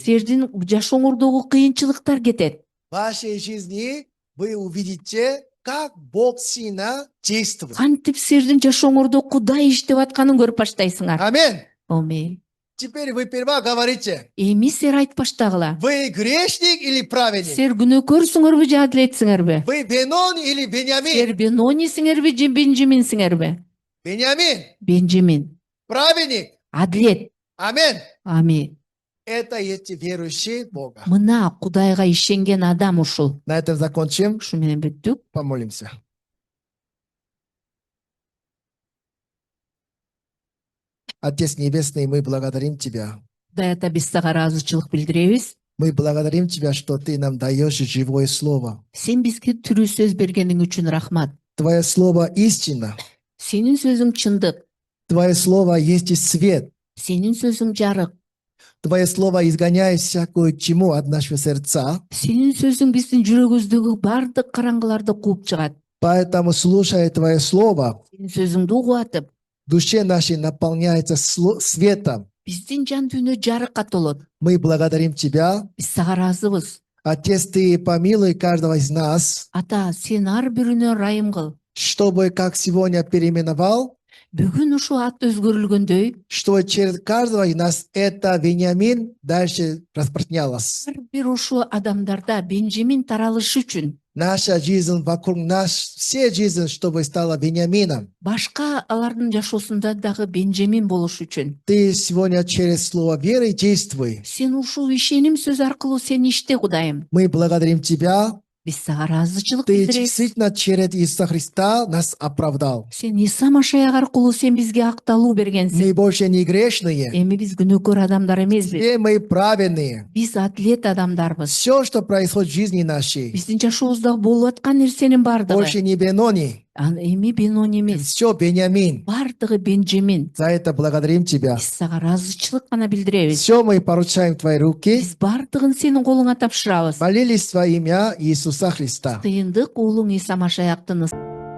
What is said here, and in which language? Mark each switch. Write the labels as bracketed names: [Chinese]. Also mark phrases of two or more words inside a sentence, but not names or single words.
[Kyrgyz] Силердин жашооңордогу кыйынчылыктар кетет. [Russian] В вашей жизни вы увидите, как Бог сильно действует. [Kyrgyz] Кантип силердин жашооңордо Кудай иштеп атканын көрүп баштайсыңар. [Russian] Аминь. [Kyrgyz] Амин. [Russian] Теперь вы сперва говорите, [Kyrgyz] Эми силер айтып баштагыла. [Russian] вы грешник или праведник? [Kyrgyz] Силер күнөөкөрсүңөрбү же адилетсиңерби? [Russian] Вы Бенони или Беньямин? [Kyrgyz] Силер Бенонисиңерби же Бенжеминсиңерби? [Russian] Беньямин. [Kyrgyz] Бенжемин. [Russian] Праведник. [Kyrgyz] Адилет. [Russian] Аминь. [Kyrgyz] Амин. [Russian] Это есть верующие в Бога. [Kyrgyz] Мына Кудайга ишенген адам ушул. [Russian] На этом закончим. Ушу менен бүттүк. Помолимся. Отец Небесный, мы благодарим Тебя [Kyrgyz] Кудай ата, биз сага ыраазычылык билдиребиз. [Russian] Мы благодарим Тебя, что Ты нам даешь живое слово. [Kyrgyz] Сен бизге тирүү сөз бергениң үчүн рахмат. [Russian] Твое слово истина. [Kyrgyz] Сенин сөзүң чындык. [Russian] Твое слово есть и свет. [Kyrgyz] Сенин сөзүң жарык. [Russian] Твое слово изгоняет всякую тьму от нашего сердца. [Kyrgyz] Сенин сөзүң биздин жүрөгүбүздөгү бардык караңгыларды кууп чыгат. [Russian] Поэтому, слушая Твое слово, [Kyrgyz] Сенин сөзүңдү угуп атып, [Russian] душе нашей наполняется светом. [Kyrgyz] биздин жан дүйнө жарыкка толот. [Russian] Мы благодарим Тебя. [Kyrgyz] Биз сага ыраазыбыз. [Russian] Отец, Ты помилуй каждого из нас, [Kyrgyz] Ата, сен ар бирүнө ырайым кыл. [Russian] чтобы, как сегодня переименовал, [Kyrgyz] Бүгүн ушул ат өзгөрүлгөндөй, [Russian] что через каждого из нас это Вениамин дальше распространялось. [Kyrgyz] ар бир ушул адамдарда Бенжамин таралышы үчүн, [Russian] Наша жизнь вокруг нас, все жизнь, чтобы стала Вениамином. [Kyrgyz] башка алардын жашоосунда дагы Бенжамин болуш үчүн. [Russian] Ты сегодня через слово веры действуй. [Kyrgyz] Сен ушул ишеним сөз аркылуу сен иште, Кудайым. [Russian] Мы благодарим Тебя. [Kyrgyz] Биз сага ыраазычылык [Russian] Ты [Kyrgyz] билдиребиз. [Russian] действительно через Иисуса Христа нас оправдал. [Kyrgyz] Сен Иса Машаяк аркылуу сен бизге акталуу бергенсиң. [Russian] Мы больше не грешные. [Kyrgyz] Эми биз күнөөкөр адамдар эмеспиз. [Russian] Все мы праведные. [Kyrgyz] Биз атлет адамдарбыз. [Russian] Все, что происходит в жизни нашей, [Kyrgyz] Биздин жашообузда болуп аткан нерсенин бардыгы. [Russian] больше не Бенони. [Kyrgyz] Эми Бенони эмес. [Russian] Все Бениамин. [Kyrgyz] Бардыгы Бенжамин. [Russian] За это благодарим Тебя. [Kyrgyz] Биз сага ыраазычылык гана билдиребиз. [Russian] Все мы поручаем в Твои руки. [Kyrgyz] Биз бардыгын сенин колуңа тапшырабыз. [Russian] Молились во имя Иисуса Христа. [Kyrgyz] Сыйындык уулуң Иса Машаяктын